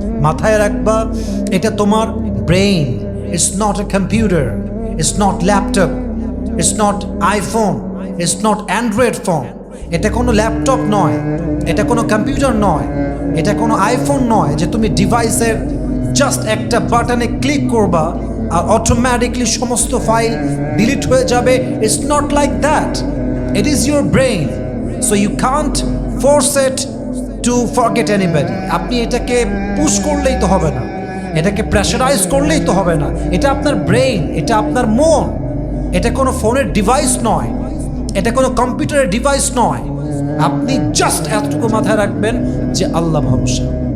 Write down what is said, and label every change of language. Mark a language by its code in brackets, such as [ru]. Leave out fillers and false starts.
[bn] মাথায় রাখবা এটা তোমার brain, [en] It's not a computer, it's not laptop, it's not iPhone, it's not Android phone. [bn] এটা কোনো ল্যাপটপ নয়, এটা কোনো কম্পিউটার নয়, এটা কোনো আইফোন নয় যে তুমি ডিভাইসের জাস্ট একটা বাটনে ক্লিক করবা আর অটোমেটিকলি সমস্ত ফাইল ডিলিট হয়ে যাবে। [en] It's not like that. It is your brain, so you can't force it to forget anybody. [bn] আপনি এটাকে পুশ করলেই তো হবে না, এটাকে প্রেশারাইজ করলেই তো হবে না। এটা আপনার ব্রেইন, এটা আপনার মন, এটা কোনো ফোনের ডিভাইস নয়, এটা কোনো কম্পিউটারের ডিভাইস নয়। আপনি জাস্ট এতটুকু মাথায় রাখবেন যে আল্লাহ ভরসা।